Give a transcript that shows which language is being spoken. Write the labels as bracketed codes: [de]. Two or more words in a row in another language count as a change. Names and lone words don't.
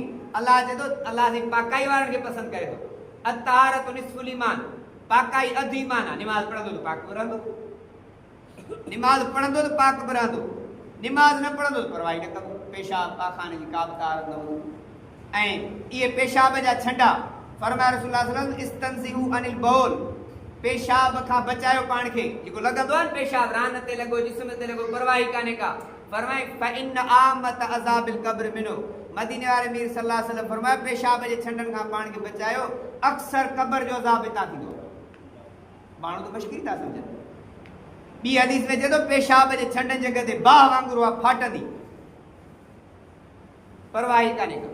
[sd] अल्लाह चए थो, अल्लाह से पाकाई वारनि खे पसंदि करे थो। [ar] الطهارة نصف الإيمان, [sd] पाकाई अधु ईमान आहे। नमाज पढ़ंदो त पाक रहंदो, नमाज पढ़ंदो त पाक रहंदो, नमाज न पढ़ंदो त परवाही न कंदो, पेशाब पाखाने जी का बि तारत न हूंदी। ऐं इहे पेशाब जा छंडा फरमाया रसूलुल्लाह [ar] صلى الله عليه وسلم استنزهوا عن البول, [sd] पेशाब खां बचायो पाण खे। जेको लॻंदो आहे न पेशाब रान ते लॻो, जिस्म ते लॻो, परवाही कान्हे का। फरमाए [ar] فإن عامة عذاب القبر منه, [sd] मदीने वारे मीर [ar] صلى الله عليه وسلم [sd] फरमाया पेशाब जे छंडनि खां पाण खे बचायो, अक्सर क़ब्र जो अज़ाब हितां थींदो। माण्हू त मश्किल था सम्झनि। ॿी हदीस में चए थो पेशाब जे छंडनि जॻह ते बाह वांगुरु उहा फाटंदी, परवाही कान्हे का।